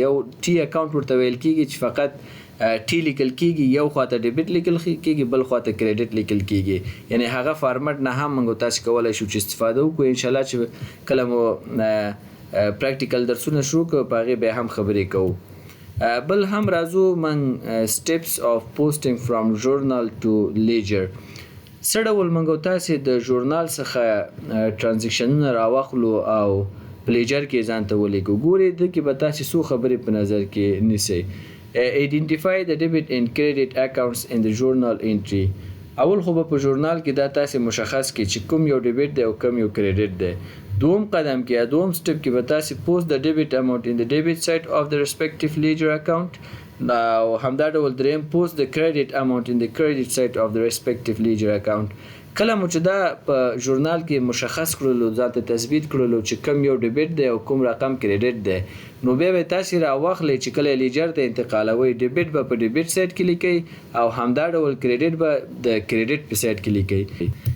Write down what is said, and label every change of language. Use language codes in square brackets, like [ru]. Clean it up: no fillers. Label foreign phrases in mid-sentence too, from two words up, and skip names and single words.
[ps] یو [en] T account [ps] ورته ویل کیږي چې فقط ټي لیکل کیږي، یو خواته ډیبټ لیکل کیږي، بل خواته کریډټ لیکل کیږي. یعنی هغه فارمټ نه هم موږ تاسو کولای شو چې استفاده وکړو. [ar] ان شاء الله [ps] چې کله مو پریکټیکل درسونه شروع کړو په هغه به هم خبرې کوو. بل هم راځو من [en] steps of posting from journal to ledger. [ps] څه ډول موږ تاسو د ژورنال څخه ترانزیکشنونه راوخلو او په لیجر کې ځان ته ولیکو. ګوري د کې به تاسو څو خبرې په نظر کې نیسئ. [en] Identify the debit and credit accounts in the journal entry. [ps] اول خو په ژورنال کې دا تاسو مشخص کړئ چې کوم یو ډیبټ دی او کوم یو کریډټ دی. دوم قدم کې یا دوم سټپ کې به تاسو [en] post the debit amount in the debit side of the respective ledger account. [ps] او همدا ډول دریم [en] post the credit amount in the credit side of the respective ledger account. [ps] کله مو چې دا په ژورنال کې مشخص کړلو، ځاته تثبیت کړلو چې کوم یو ډیبټ دی او کوم رقم کریډټ دی، نو بیا به تاسو راواخلئ چې کله لیجر ته انتقالوي، ډیبټ به په [en] debit side [ps] کې لیکئ او همدا ډول کریډټ به د کریډټ په سایډ کې لیکئ.